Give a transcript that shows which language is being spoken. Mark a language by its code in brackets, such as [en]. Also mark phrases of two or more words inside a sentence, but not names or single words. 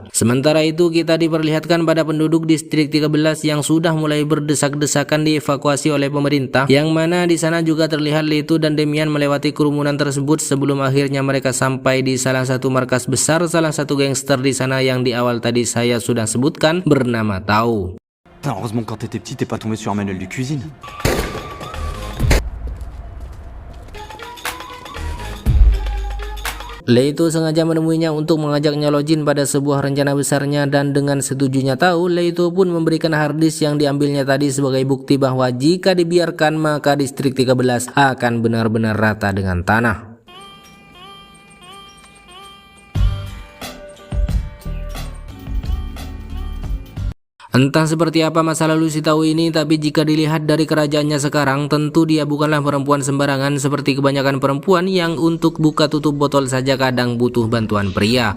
[id] Sementara itu kita diperlihatkan pada penduduk distrik 13 yang sudah mulai berdesak-desakan dievakuasi oleh pemerintah, yang mana di sana juga terlihat Leto dan Demian melewati kerumunan tersebut sebelum akhirnya mereka sampai di salah satu markas besar salah satu gangster di sana yang di awal tadi saya sudah sebutkan bernama Tau. [fr] Heureusement quand t'étais petit, t'es pas tombé sur un manuel de cuisine. [id] Leto sengaja menemuinya untuk mengajaknya login pada sebuah rencana besarnya, dan dengan setujunya Tau, Leto pun memberikan harddisk yang diambilnya tadi sebagai bukti bahwa jika dibiarkan maka distrik 13 akan benar-benar rata dengan tanah. Entah seperti apa masa lalu si Tau ini, tapi jika dilihat dari kerajaannya sekarang, tentu dia bukanlah perempuan sembarangan seperti kebanyakan perempuan yang untuk buka tutup botol saja kadang butuh bantuan pria.